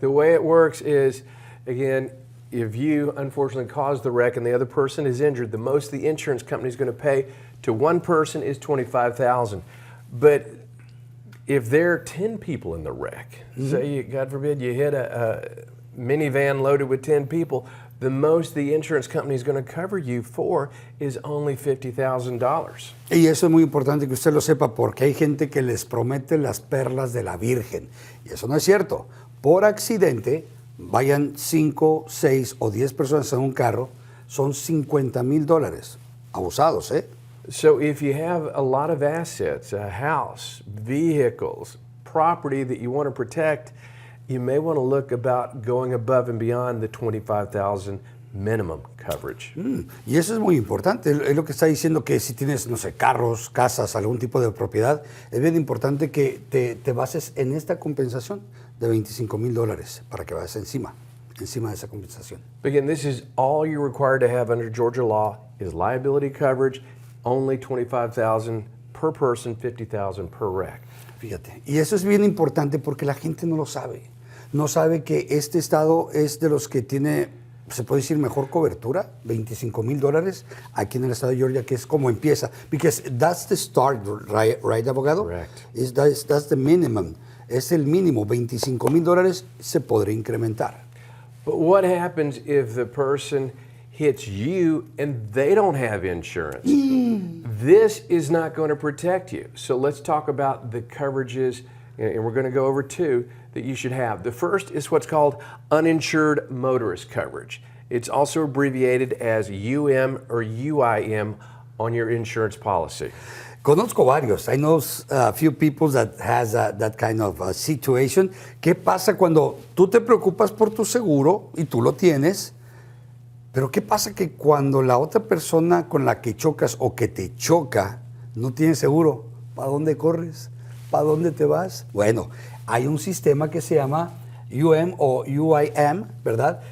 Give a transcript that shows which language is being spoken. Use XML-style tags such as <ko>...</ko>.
<en>The way it works is, again, if you unfortunately caused the wreck and the other person is injured, the most the insurance company is going to pay to one person is $25,000. But if there are 10 people in the wreck, say, God forbid, you hit a minivan loaded with 10 people, the most the insurance company is going to cover you for is only $50,000.</en> <es>Y eso es muy importante que usted lo sepa, porque hay gente que les promete las perlas de la Virgen. Y eso no es cierto. Por accidente, vayan 5, 6 o 10 personas en un carro, son $50,000. Abusados, ¿eh?</es> <en>So if you have a lot of assets, a house, vehicles, property that you want to protect, you may want to look about going above and beyond the $25,000 minimum coverage.</en> <es>Y eso es muy importante. Es lo que está diciendo, que si tienes, no sé, carros, casas, algún tipo de propiedad, es bien importante que te bases en esta compensación de $25,000 para que vayas encima de esa compensación.</es> <en>Again, this is all you're required to have under Georgia law is liability coverage, only $25,000 per person, $50,000 per wreck.</en> <es>Fíjate, y eso es bien importante porque la gente no lo sabe. No sabe que este estado es de los que tiene, se puede decir, mejor cobertura, $25,000 aquí en el estado de Georgia, que es como empieza.</es> <en>Because that's the start, right, abogado? Correct. That's the minimum.</en> <es>Es el mínimo, $25,000 se podría incrementar.</es> <en>But what happens if the person hits you and they don't have insurance? This is not going to protect you. So let's talk about the coverages, and we're going to go over two that you should have. The first is what's called uninsured motorist coverage. It's also abbreviated as UM or UIM on your insurance policy.</en> <es>Conozco varios.</es> <en>I know a few people that has that kind of situation.</en> <es>¿Qué pasa cuando tú te preocupas por tu seguro y tú lo tienes? Pero ¿qué pasa que cuando la otra persona con la que chocas o que te choca no tiene seguro? ¿Para dónde corres? ¿Para dónde te vas? Bueno, hay un sistema que se llama UM o UIM, ¿verdad?</es>